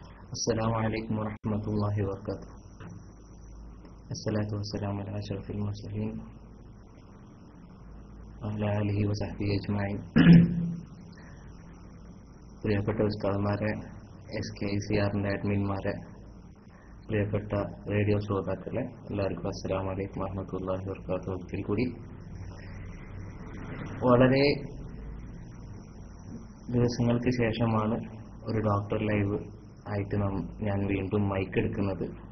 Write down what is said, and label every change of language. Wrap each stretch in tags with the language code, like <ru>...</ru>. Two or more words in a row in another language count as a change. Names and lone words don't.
<ar>السلام عليكم ورحمة الله وبركاته. الصلاة والسلام على أشرف المرسلين وعلى آله وصحبه أجمعين.</ar> <ml>പ്രിയപ്പെട്ട ഉസ്താദുമാരെ, SKICRന്റെ അഡ്മിന്മാരെ, പ്രിയപ്പെട്ട റേഡിയോ ശ്രോതാക്കളെ, എല്ലാവർക്കും</ml> <ar>السلام عليكم ورحمة الله وبركاته.</ar> <ml>ഒരിക്കൽ കൂടി വളരെ ദിവസങ്ങൾക്ക് ശേഷമാണ് ഒരു ഡോക്ടർ ലൈവ് ആയിട്ട് ഞാൻ വീണ്ടും മൈക്ക് എടുക്കുന്നത്.</ml>